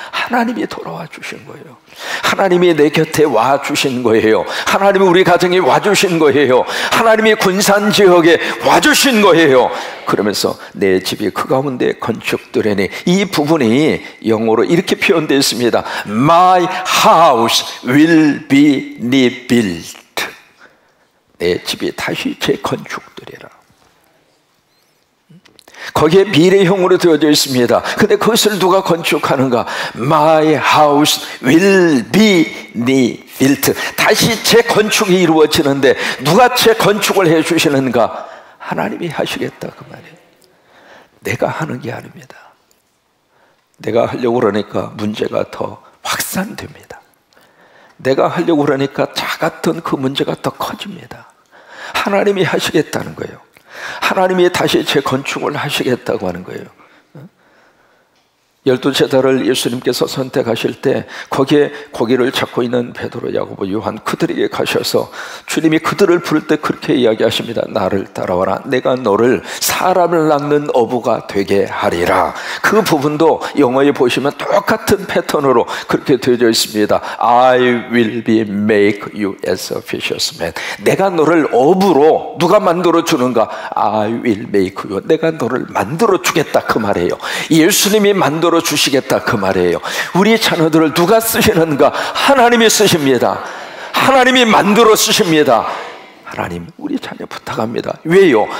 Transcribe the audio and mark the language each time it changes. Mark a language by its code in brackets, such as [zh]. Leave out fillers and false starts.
[ko] 하나님이 돌아와 주신 거예요. 하나님이 내 곁에 와 주신 거예요. 하나님이 우리 가정에 와 주신 거예요. 하나님이 군산 지역에 와 주신 거예요. 그러면서 내 집이 그 가운데 건축되리니, 이 부분이 영어로 이렇게 표현되어 있습니다. [en] My house will be rebuilt. [ko] 내 집이 다시 재건축되리라. 거기에 미래형으로 되어져 있습니다. 근데 그것을 누가 건축하는가? [en] My house will be rebuilt. [ko] 다시 재건축이 이루어지는데 누가 재건축을 해주시는가? 하나님이 하시겠다 그 말이에요. 내가 하는 게 아닙니다. 내가 하려고 그러니까 문제가 더 확산됩니다. 내가 하려고 그러니까 작았던 그 문제가 더 커집니다. 하나님이 하시겠다는 거예요. 하나님이 다시 재건축을 하시겠다고 하는 거예요. 12제자를 예수님께서 선택하실 때 거기에 고기를 잡고 있는 베드로, 야고보, 요한, 그들에게 가셔서 주님이 그들을 부를 때 그렇게 이야기하십니다. 나를 따라와라. 내가 너를 사람을 낚는 어부가 되게 하리라. 그 부분도 영어에 보시면 똑같은 패턴으로 그렇게 되어져 있습니다. [en] I will be make you as a fisherman. [ko] 내가 너를 어부로 누가 만들어 주는가? [en] I will make you. [ko] 내가 너를 만들어 주겠다 그 말이에요. 예수님이 만들어 주시겠다 그 말이에요. 우리 자녀들을 누가 쓰시는가? 하나님이 쓰십니다. 하나님이 만들어 쓰십니다. 하나님, 우리 자녀 부탁합니다. 왜요?